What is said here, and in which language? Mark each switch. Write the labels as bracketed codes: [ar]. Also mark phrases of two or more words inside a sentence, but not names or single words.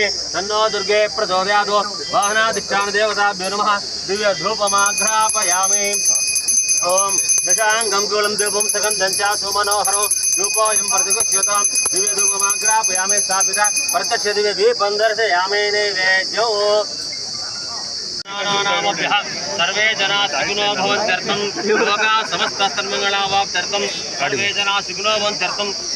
[sa] తన్నో దుర్గే ప్రచోదయాత్ వాహనాధిష్టాన దేవతాభ్యో నమః దివ్య ధూపమాఘ్రాపయామి ఓం దశాంగం గోళం దేవం సగంధం చ సుమనోహరం ధూపోయం ప్రతిగచ్ఛతాం దివ్య ధూపమాఘ్రాపయామి స్థాపిత ప్రత్యక్ష దివ్య దీపం దర్శయామి నైవేద్యం सर्वे जना सुखिनो भवन्त्यर्थं लोका समस्त सन्मङ्गलावाप्त्यर्थं सर्वे जना सुखिनो भवन्त्यर्थं